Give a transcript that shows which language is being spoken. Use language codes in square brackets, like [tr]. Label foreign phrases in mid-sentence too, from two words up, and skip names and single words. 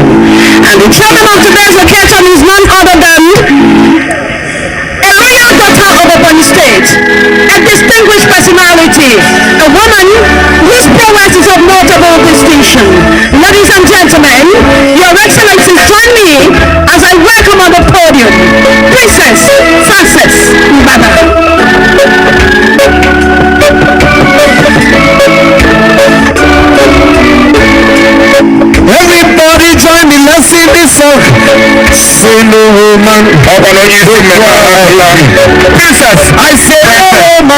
[en] And the chairman of today's occasion is none other than a royal daughter of Ebonyi State, a distinguished personality, a woman whose prowess is of notable distinction. Ladies and gentlemen, Your Excellencies, join me as I welcome on the podium Princess Frances Mbada. Everybody join me, let's sing this song. Say no woman. Princess, I say woman.